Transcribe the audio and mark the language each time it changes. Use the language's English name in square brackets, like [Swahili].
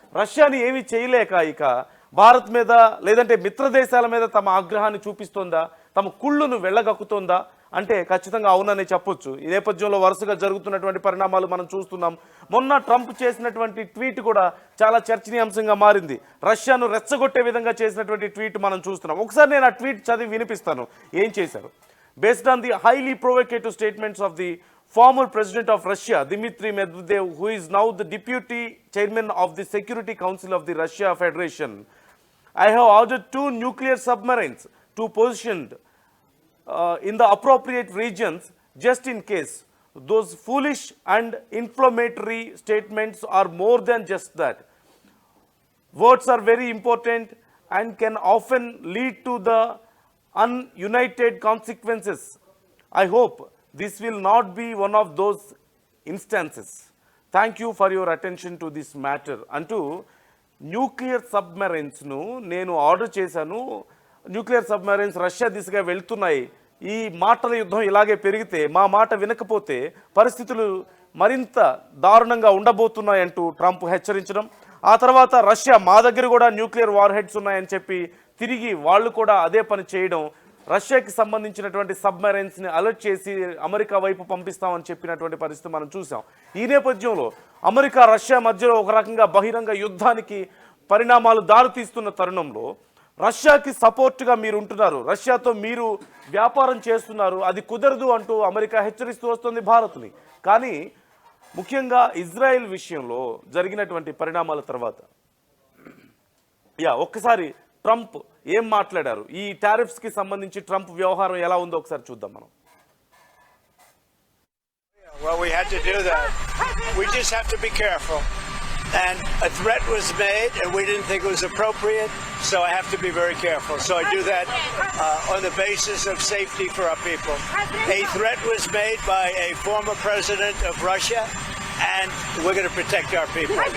[Telugu] రష్యాని ఏమీ చేయలేక ఇక భారత్ మీద లేదంటే మిత్ర దేశాల మీద తమ ఆగ్రహాన్ని చూపిస్తోందా, తమ కుళ్ళును వెళ్ళగక్కుతోందా అంటే ఖచ్చితంగా అవుననే చెప్పొచ్చు. ఈ నేపథ్యంలో వరుసగా జరుగుతున్నటువంటి పరిణామాలు మనం చూస్తున్నాం. మొన్న ట్రంప్ చేసినటువంటి ట్వీట్ కూడా చాలా చర్చనీయాంశంగా మారింది. రష్యాను రెచ్చగొట్టే విధంగా చేసినటువంటి ట్వీట్ మనం చూస్తున్నాం. ఒకసారి నేను ఆ ట్వీట్ చదివి వినిపిస్తాను ఏం చేశారు. [English] Based on the highly provocative statements of the former president of Russia, Dmitry Medvedev, who is now the deputy chairman of the Security Council of the Russia Federation, I have ordered 2 nuclear submarines to positioned in the appropriate regions just in case. Those foolish and inflammatory statements are more than just that. Words are very important and can often lead to the ununited consequences. I hope this will not be one of those instances. Thank you for your attention to this matter. [Telugu] అంటూ nuclear సబ్మెరైన్స్ను నేను order చేశాను, nuclear submarines Russia దిశగా వెళ్తున్నాయి, ఈ మాటల యుద్ధం ఇలాగే పెరిగితే, మా మాట వినకపోతే పరిస్థితులు మరింత దారుణంగా ఉండబోతున్నాయంటూ ట్రంప్ హెచ్చరించడం, ఆ తర్వాత రష్యా మా దగ్గర కూడా న్యూక్లియర్ వార్ హెడ్స్ ఉన్నాయని చెప్పి తిరిగి వాళ్ళు కూడా అదే పని చేయడం, రష్యాకి సంబంధించినటువంటి సబ్మెరైన్స్ని అలర్ట్ చేసి అమెరికా వైపు పంపిస్తామని చెప్పినటువంటి పరిస్థితి మనం చూసాం. ఈ నేపథ్యంలో అమెరికా రష్యా మధ్యలో ఒక రకంగా బహిరంగ యుద్ధానికి పరిణామాలు దారితీస్తున్న తరుణంలో రష్యాకి సపోర్ట్గా మీరు ఉంటున్నారు, రష్యాతో మీరు వ్యాపారం చేస్తున్నారు, అది కుదరదు అంటూ అమెరికా హెచ్చరిస్తూ వస్తుంది భారత్ని. కానీ ముఖ్యంగా ఇజ్రాయెల్ విషయంలో జరిగినటువంటి పరిణామాల తర్వాత ఒక్కసారి ట్రంప్ ఏం మాట్లాడారు, ఈ టారిఫ్స్ కి సంబంధించి ట్రంప్ వ్యవహారం ఎలా ఉందో ఒకసారి చూద్దాం మనం. [English] Well, we had to do that. We just have to be careful. And a threat was made, and we didn't think it was appropriate, so I have to be very careful. So I do that on the basis of safety for our people. A threat was made by a former president of Russia, and we're going to protect our people.